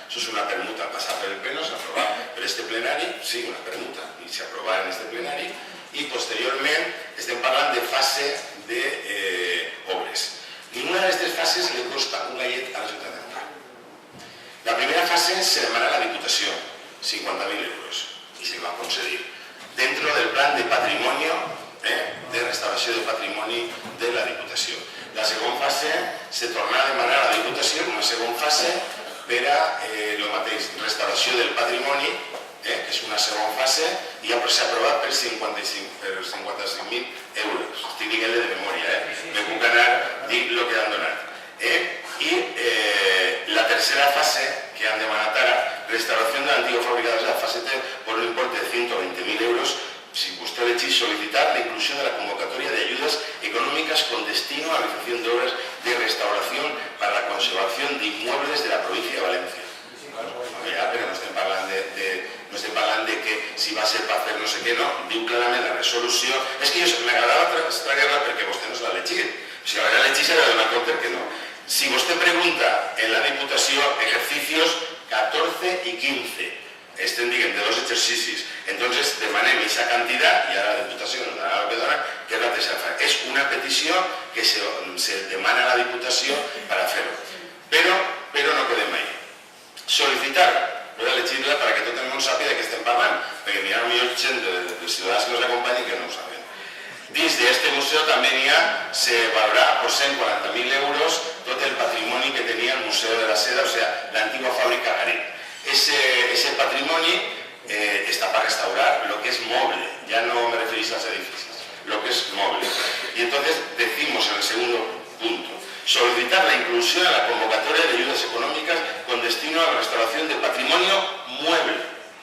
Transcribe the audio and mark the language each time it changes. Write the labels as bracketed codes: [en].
[es] Eso es una permuta al pasar por el pleno, se aprobaba per este plenari, sí, una permuta, y se aprobaba en este plenari, y posteriormente [ca] estem parlant de fase de obres. [es] Ninguna de estas fases le costa un gallet a l'Ajuntament de Montcada. La primera fase [ca] se demana a la Diputació, [es] 50.000 euros, y se va a concedir dentro del plan de patrimonio, [ca] de restauració de patrimoni de la Diputació. La segona fase se torna a demanar a la Diputació una segona fase per a el mateix, restauració del patrimoni, que és una segona fase, i ja s'ha aprovat per 55.000 euros. Estic dient-li de memòria, me puc anar a dir el que han donat. [es] I la tercera fase que han demanat ara, [ca] restauració de l'antiga fábrica de la fase T [es] por un importe de 120.000 euros, si usted le quiere solicitar la inclusión de la convocatoria de ayudas económicas con destino a la realización de obras de restauración para la conservación de inmuebles de la provincia de Valencia. [ca] Però no estem parlant de que si va ser per fer no sé què, no. Diu clarament la resolució. És que m'agradava traslladar-la perquè vostè no se l'ha llegit. Si l'haguera llegit s'ha de donar compte que no. Si vostè pregunta en la Diputació [es] ejercicios 14 y 15, [ca] estem dient de dos exercicis, entonces demanem aquesta quantitat i ara la Diputació nos darà el que dona, que és la tercera fase. És una petició que se demana a la Diputació per a fer-ho. Però no quedem ahí. Solicitar, [es] voy a [ca] llegir-la perquè tot el món sàpiga de què estem parlant, perquè hi ha millor gent dels ciutadans que nos acompanyen que no ho saben. Dins d'este museu també se valorarà por 140.000 euros tot el patrimoni que tenia el Museu de la Seda, o sigui, l'antigua fàbrica Garín. [es] Ese patrimoni está para restaurar lo que es moble, ya no me referís a los edificios, lo que es moble. Y entonces decimos en el segundo punto, solicitar la inclusión en la convocatoria de ayudas económicas con destino a la restauración del patrimonio mueble.